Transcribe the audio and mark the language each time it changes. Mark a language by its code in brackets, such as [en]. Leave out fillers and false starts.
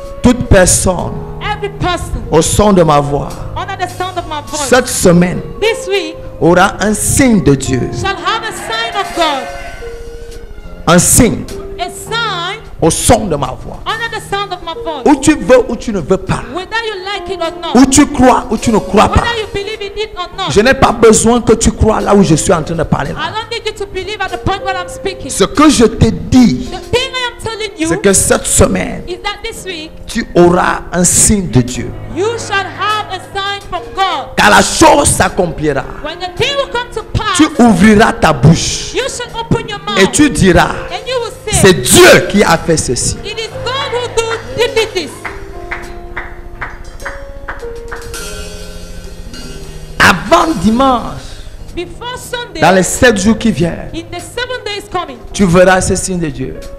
[fr] toute personne [en] every person [fr] au son de ma voix [en] under the sound of my voice [fr] cette semaine [en] this week [fr] aura un signe de Dieu, [en] shall have a sign of God, [fr] un signe [en] a sign [fr] au son de ma voix. [en] under the sound of my voice. [fr] Où tu veux ou tu ne veux pas, [en] Whether you like it or [fr] où [en] not, [fr] tu crois ou tu ne crois pas. [en] whether you believe in it or not, [fr] Je n'ai pas besoin que tu crois là où je suis en train de parler. [en] I don't need you to believe at the point where I'm speaking. [fr] Ce que je te dis, [en] The thing I am telling you [fr] c'est que cette semaine, [en] is that this week [fr] tu auras un signe de Dieu. [en] you shall have a sign from God. [fr] Car la chose s'accomplira. [en] When the thing will come to pass, [fr] Tu ouvriras ta bouche [en] you shall open your mouth [fr] et tu diras, [en] and you will say, [fr] c'est Dieu qui a fait ceci. [en] it is God who did this. [fr] Avant dimanche, [en] Before Sunday, [fr] dans les 7 jours qui viennent, [en] in the 7 days coming, [fr] tu verras ce signe de Dieu.